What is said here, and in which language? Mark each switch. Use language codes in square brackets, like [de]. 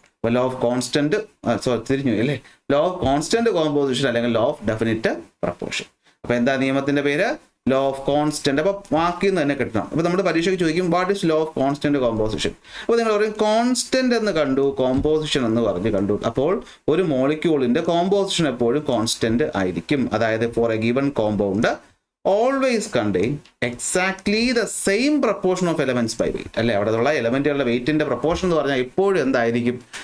[ml] അപ്പോൾ law of constant തിരിഞ്ഞു അല്ലേ, ലോ ഓഫ് കോൺസ്റ്റന്റ് കോമ്പോസിഷൻ അല്ലെങ്കിൽ ലോ ഓഫ് ഡെഫിനിറ്റ് പ്രപ്പോർഷൻ. അപ്പോൾ എന്താ നിയമത്തിന്റെ പേര്? Law of constant. അപ്പോൾ വാക്കിൽ നിന്ന് തന്നെ കിട്ടണം. അപ്പോൾ നമ്മുടെ പരീക്ഷയ്ക്ക് ചോദിക്കും [en] What is law of constant composition. [ml] അപ്പോൾ നിങ്ങൾ പറയും കോൺസ്റ്റന്റ് എന്ന് കണ്ടു, കോമ്പോസിഷൻ എന്ന് പറഞ്ഞ് കണ്ടു. അപ്പോൾ ഒരു മോളിക്യൂളിന്റെ കോമ്പോസിഷൻ എപ്പോഴും കോൺസ്റ്റന്റ് ആയിരിക്കും. അതായത് [en] For a given compound always contain exactly the same proportion of elements by weight. [ml] അല്ലെ, അവിടെ ഉള്ള എലമെന്റുകളുടെ വെയിറ്റിന്റെ പ്രപ്പോർഷൻ എന്ന് പറഞ്ഞാൽ എപ്പോഴും എന്തായിരിക്കും?